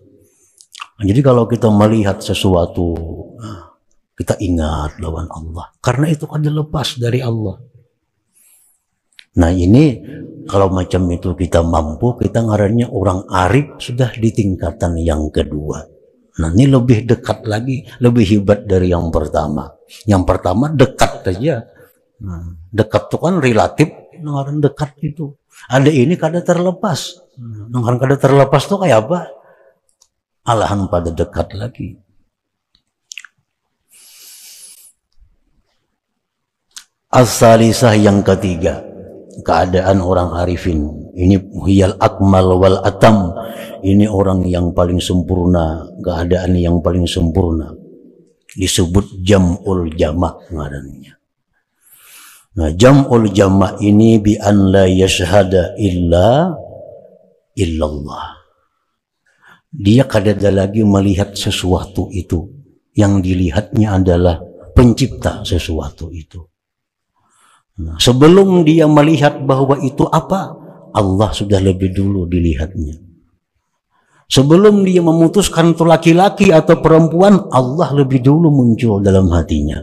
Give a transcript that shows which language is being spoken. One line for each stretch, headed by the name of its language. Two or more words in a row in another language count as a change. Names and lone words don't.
Indonesian: Nah, jadi kalau kita melihat sesuatu, kita ingat lawan Allah, karena itu kada lepas dari Allah. Nah ini kalau macam itu kita mampu, kita ngarannya orang arif sudah di tingkatan yang kedua. Nah ini lebih dekat lagi, lebih hebat dari yang pertama. Yang pertama dekat saja. Nah, dekat itu kan relatif, ngaran dekat itu. Ada ini kada terlepas. Ngaran kada terlepas itu kayak apa? Alahan pada dekat lagi. As-salisah yang ketiga, keadaan orang arifin. Ini
Arabic: هي الأكمل والأتم.
Indonesian: Ini orang yang paling sempurna, keadaan yang paling sempurna. Disebut
Arabic: جمع الجمع'
Indonesian: ngarannya. Nah,
Arabic: جمع الجمع'
Indonesian: ini
Arabic: بأن لا يشهد إلا الله.
Indonesian: Dia kadada lagi melihat sesuatu itu. Yang dilihatnya adalah pencipta sesuatu itu. Nah, sebelum dia melihat bahwa itu apa, Allah sudah lebih dulu dilihatnya. Sebelum dia memutuskan itu laki-laki atau perempuan, Allah lebih dulu muncul dalam hatinya.